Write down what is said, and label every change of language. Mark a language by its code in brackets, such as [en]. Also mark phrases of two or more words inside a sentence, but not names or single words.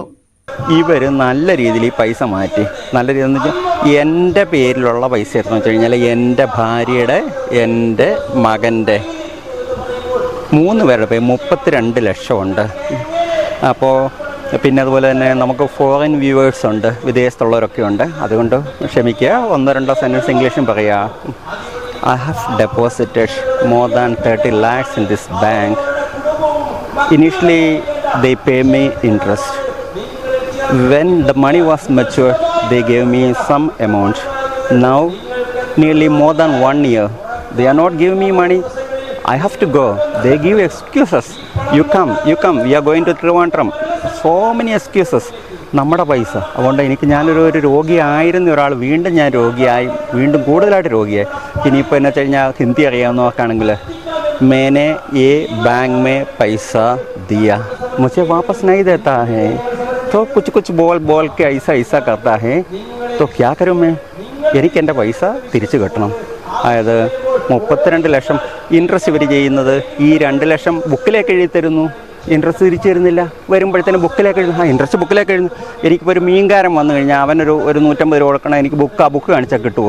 [ml] ഇവർ നല്ല രീതിയിൽ ഈ പൈസ മാറ്റി, നല്ല രീതിയിൽ എന്ന് വെച്ചാൽ എൻ്റെ പേരിലുള്ള പൈസ എന്ന് വെച്ച് കഴിഞ്ഞാൽ എൻ്റെ ഭാര്യയുടെ, എൻ്റെ മകൻ്റെ 3 പേരുടെ പേര് 32 ലക്ഷമുണ്ട്. അപ്പോൾ പിന്നെ അതുപോലെ തന്നെ നമുക്ക് [en] foreign viewers [ml] ഉണ്ട്, വിദേശത്തുള്ളവരൊക്കെ ഉണ്ട്. അതുകൊണ്ട് ക്ഷമിക്കുക, 1-2 സെൻറ്റൻസ് ഇംഗ്ലീഷും പറയുക. [en] I have deposited more than 30 lakhs in this bank. Initially they pay me interest. When the money was mature, they gave me some amount. Now, nearly more than 1 year, they are not giving me money. I have to go. They give excuses. You come, we are going to Trivandrum. So many excuses. [ml] നമ്മുടെ പൈസ അതുകൊണ്ട് ഞാനൊരു രോഗിയായിരുന്ന ഒരാൾ വീണ്ടും ഞാൻ രോഗിയായി, വീണ്ടും കൂടുതലായിട്ട് രോഗിയായി. ഇനിയിപ്പോൾ എന്ന് വെച്ച് കഴിഞ്ഞാൽ ഹിന്ദി അറിയാവുന്നവർക്കാണെങ്കിൽ [hi] मैंने ये बैंक में पैसा दिया, मुझे वापस नहीं देता है, तो कुछ बोल के ऐसा करता है, तो क्या करूँ मैं? [ml] എനിക്ക് എൻ്റെ പൈസ തിരിച്ചു കിട്ടണം. അതായത് 32 ലക്ഷം ഇൻട്രസ്റ്റ് ഇവർ ചെയ്യുന്നത് ഈ 2 ലക്ഷം ബുക്കിലേക്ക് എഴുതി തരുന്നു, ഇൻട്രസ്റ്റ് തിരിച്ചു തരുന്നില്ല. വരുമ്പോഴത്തേനും ബുക്കിലേക്ക് എഴുതുന്നു, ഇൻട്രസ്റ്റ് ബുക്കിലേക്ക് എഴുതുന്നു. എനിക്കിപ്പോൾ ഒരു മീൻകാരൻ വന്നു കഴിഞ്ഞാൽ അവനൊരു 150 രൂപ കൊടുക്കണം, എനിക്ക് ബുക്ക് കാണിച്ചാൽ കിട്ടുമോ?